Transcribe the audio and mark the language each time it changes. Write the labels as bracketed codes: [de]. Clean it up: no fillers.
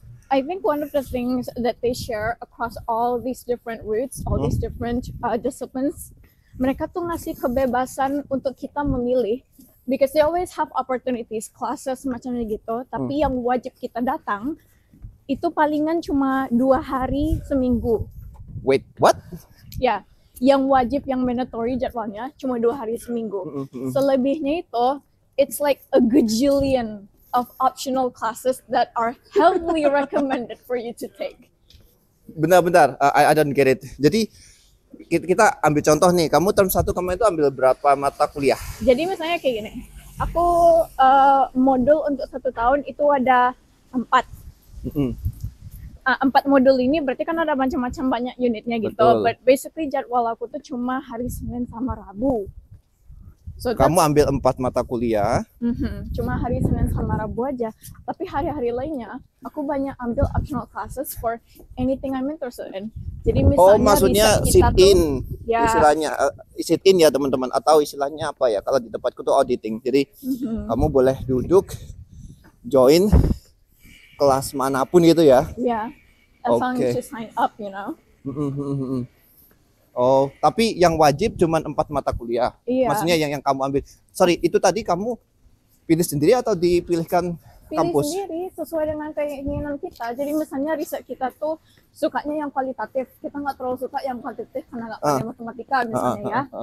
[en] I think one of the things that they share across all these different routes, all these different disciplines, [id] mereka tuh ngasih kebebasan untuk kita memilih, [en] because they always have opportunities, classes [id] macamnya gitu, tapi yang wajib kita datang itu palingan cuma 2 hari seminggu. [en] Wait, what? [id] Ya, yang wajib, yang mandatory jadwalnya cuma 2 hari seminggu. Selebihnya itu, [en] it's like a gajillion of optional classes that are heavily recommended for you to take. [id] Bentar, [en] I don't get it. [id] Jadi kita ambil contoh nih, kamu term 1 kamu itu ambil berapa mata kuliah? Jadi misalnya kayak gini, aku modul untuk 1 tahun itu ada 4. 4 modul ini berarti kan ada macam-macam banyak unitnya gitu. Betul. [en] But basically [id] jadwal aku tuh cuma hari Senin sama Rabu. So kamu ambil 4 mata kuliah. Cuma hari Senin sama Rabu aja. Tapi hari-hari lainnya aku banyak ambil optional classes [en] for anything I'm interested in. [id] Jadi misalnya maksudnya [en] sit in, [id] istilahnya sit in ya teman-teman, atau istilahnya apa ya? Kalau di tempatku tuh auditing. Jadi kamu boleh duduk, join kelas manapun gitu ya? [en] Yeah, as long as you sign up, you know. [id] Oh, tapi yang wajib cuma 4 mata kuliah. Iya. Maksudnya yang kamu ambil. Sorry, itu tadi kamu pilih sendiri atau dipilihkan kampus? Pilih sendiri. sesuai dengan keinginan kita. Jadi misalnya riset kita tuh sukanya yang kualitatif, kita nggak terlalu suka yang kuantitatif karena nggak pandai matematika misalnya ya.